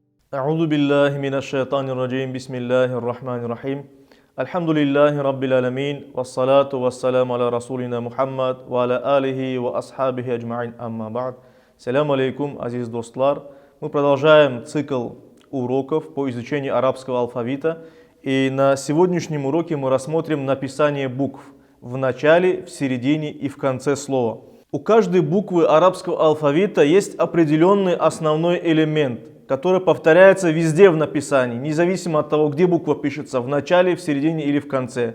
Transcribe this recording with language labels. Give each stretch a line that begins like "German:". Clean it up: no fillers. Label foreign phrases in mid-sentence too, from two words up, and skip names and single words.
Arabic: أعوذ بالله من الشيطان الرجيم بسم الله الرحمن الرحيم الحمد لله رب العالمين والصلاة والسلام على رسولنا محمد وعلى آله وأصحابه أجمعين أما بعد. السلام عليكم,
Uzbek: азиз достлар.
Russian: Мы продолжаем цикл уроков по изучению арабского алфавита. И на сегодняшнем уроке мы рассмотрим написание букв в начале, в середине и в конце слова. У каждой буквы арабского алфавита есть определенный основной элемент, который повторяется везде в написании, независимо от того, где буква пишется, в начале, в середине или в конце.